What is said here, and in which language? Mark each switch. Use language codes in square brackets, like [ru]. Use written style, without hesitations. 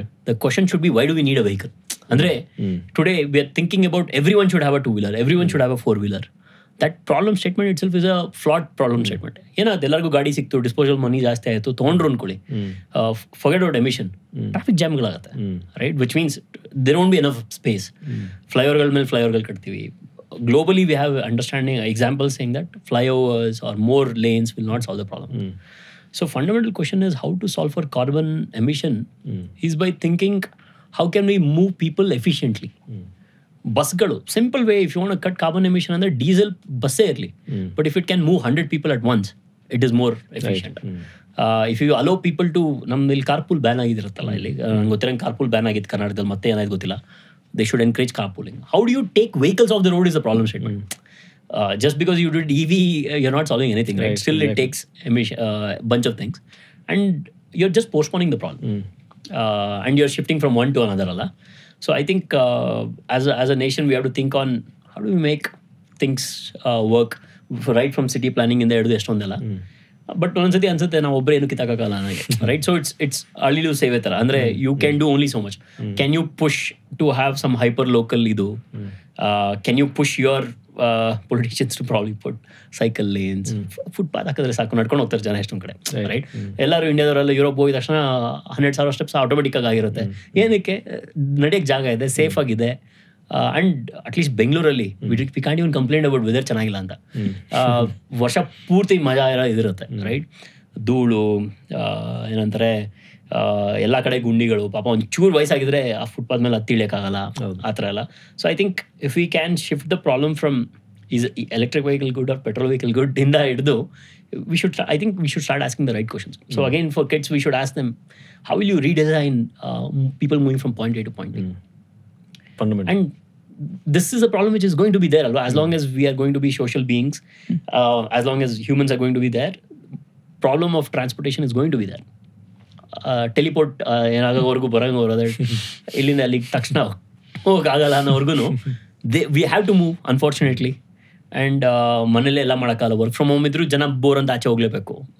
[en] The question should be why do we need a vehicle. ಅಂದ್ರೆ today we are thinking about everyone should have a 2-wheeler, everyone should have a 4-wheeler. That problem statement itself is a flat problem statement. [kn] ಏನಾಗುತ್ತೆ, ಎಲ್ಲರಿಗೂ ಗಾಡಿ ಸಿಕ್ತು, disposal ಮನಿ ಜಾಸ್ತಿ ಆಯಿತು, ತೊಗೊಂಡ್ರು ಅನ್ಕೊಳ್ಳಿ, [en] Forget out emission, traffic ಜಾಮ್ಗಳಾಗುತ್ತೆ, right, which means there won't be enough space. [kn] ಫ್ಲೈಓವರ್ಗಳ ಮೇಲೆ ಫ್ಲೈಓವರ್ಗಳು ಕಟ್ತೀವಿ. [en] Globally, we have understanding examples saying that flyovers or more lanes will not solve the problem. So fundamental question is how to solve for carbon emission is by thinking how can we move people efficiently. ಬಸ್ಗಳು simple way, if you want cut carbon emission [kn] ಅಂದರೆ diesel ಬಸ್ಸೇ ಇರಲಿ, [en] But if it can move 100 people at once, it is more efficient. If you allow people to, [kn] ನಮ್ದು ಇಲ್ಲಿ ಕಾರ್ಪೂಲ್ ban ಆಗಿದಿರುತ್ತಲ್ಲ, ಇಲ್ಲಿ ನಂಗೆ ಗೊತ್ತಿರಂಗೆ ಕಾರ್ಪೂಲ್ ban ಆಗಿತ್ತು ಕರ್ನಾಟಕದಲ್ಲಿ, ಮತ್ತೆ ಏನಾಯ್ತು ಗೊತ್ತಿಲ್ಲ. [en] They should encourage carpooling. How do you take vehicles off the road is the problem statement. Just because you did EV, you're not solving anything, right? Still, it takes a bunch of things. And you're just postponing the problem. And you're shifting from one to another. So I think as a nation, we have to think on how do we make things work right from city planning in the [kn] ಎಷ್ಟೊಂದೆಲ್ಲ. But ಒಂದ್ಸತಿ ಅನ್ಸುತ್ತೆ ನಾವು ಒಬ್ಬರೇ ಏನು ಕಿತ್ತಾಕಲ್ಲ ನನಗೆ, right? [en] so it's early to save [kn] ಥರ. [en] ಅಂದರೆ you can do only so much. Can you push to have some hyper local ಇದು? Can you push your politicians to probably put cycle lanes? [kn] Footpath ಹಾಕಿದ್ರೆ ಸಾಕು, ನಡ್ಕೊಂಡು ಹೋಗ್ತಾರೆ ಜನ ಎಷ್ಟೊಂದು ಕಡೆ, ರೈಟ್? ಎಲ್ಲರೂ ಇಂಡಿಯಾದವರೆಲ್ಲ ಯುರೋಪ್ ಹೋಗಿದ ತಕ್ಷಣ 100,000 ಸ್ಟೆಪ್ಸ್ ಆಟೋಮೆಟಿಕ್ ಆಗಿರುತ್ತೆ. ಏನಕ್ಕೆ? ನಡೆಯೋಕ್ಕೆ ಜಾಗ ಇದೆ, ಸೇಫ್ ಆಗಿದೆ. [en] and at least ಬೆಂಗಳೂರಲ್ಲಿ we can't even complaint about weather [kn] ಚೆನ್ನಾಗಿಲ್ಲ ಅಂತ. ವರ್ಷ ಪೂರ್ತಿ ಮಜಾ ಇದಿರುತ್ತೆ, ರೈಟ್? ಧೂಳು, ಏನಂತಾರೆ, ಎಲ್ಲ ಕಡೆ ಗುಂಡಿಗಳು, ಪಾಪ ಒಂದು ಚೂರು ವಯಸ್ಸಾಗಿದ್ರೆ ಆ ಫುಟ್ಪಾತ್ ಮೇಲೆ ಹತ್ತಿ ಇಳಿಯೋಕ್ಕಾಗಲ್ಲ, ಆ ಥರ ಎಲ್ಲ. [en] so I think if we can shift the problem from is electric vehicle good or petrol vehicle good [kn] ಇಂದ ಹಿಡಿದು, [en] I think we should start asking the right questions. So again, for kids, we should ask them, how will you redesign people moving from point A to point B? Fundamental. And this is a problem which is going to be there as long as we are going to be social beings, as long as humans are going to be there. Problem of transportation is going to be that. [kn] Teleport ಏನಾಗೋವರೆಗೂ ಬರೋಂಗೋರು ಇಲ್ಲಿಂದ ಅಲ್ಲಿಗೆ ತಕ್ಷಣ ಹೋಗೋಕ್ಕಾಗಲ್ಲ ಅನ್ನೋವರೆಗೂ [en] We have to move unfortunately. [kn] And ಮನೇಲೆ ಎಲ್ಲ ಮಾಡೋಕ್ಕಲ್ಲ, work from home ಇದ್ರೂ ಜನ bore ಅಂತ ಆಚೆ ಹೋಗಲೇಬೇಕು.